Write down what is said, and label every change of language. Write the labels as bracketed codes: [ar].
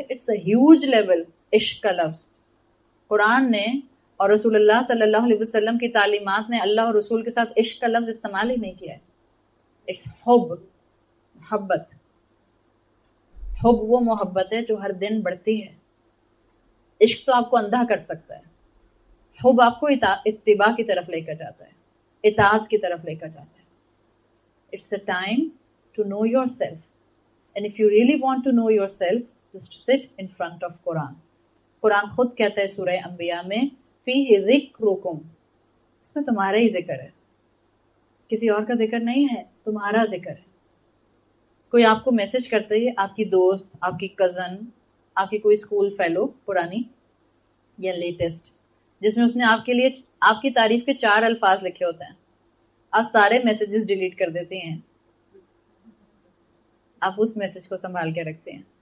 [en] it's a huge level [ur] عشق کا لفظ. قرآن نے اور رسول اللہ صلی اللہ علیہ وسلم کی تعلیمات نے اللہ اور رسول کے ساتھ عشق کا لفظ استعمال ہی نہیں کیا ہے. اٹس حب، محبت. حب وہ محبت ہے جو ہر دن بڑھتی ہے. عشق تو آپ کو اندھا کر سکتا ہے، حب آپ کو اتباع کی طرف لے کر جاتا ہے، اطاعت کی طرف لے کر جاتا ہے. [en] It's a time to know yourself. And if you really want to know yourself, just sit in front of Quran. [ur] قرآن خود کہتا ہے سورہ انبیاء میں [ar] فِيهِ ذِكْرُكُمْ، [ur] اس میں تمہارا ہی ذکر ہے، کسی اور کا ذکر نہیں ہے، تمہارا ذکر ہے. کوئی آپ کو میسج کرتا ہے، آپ کی دوست، آپ کی کزن، آپ کی کوئی اسکول فیلو پرانی یا لیٹسٹ، جس میں اس نے آپ کے لیے آپ کی تعریف کے 4 الفاظ لکھے ہوتے ہیں، آپ سارے میسیجز ڈیلیٹ کر دیتے ہیں، آپ اس میسج کو سنبھال کے رکھتے ہیں.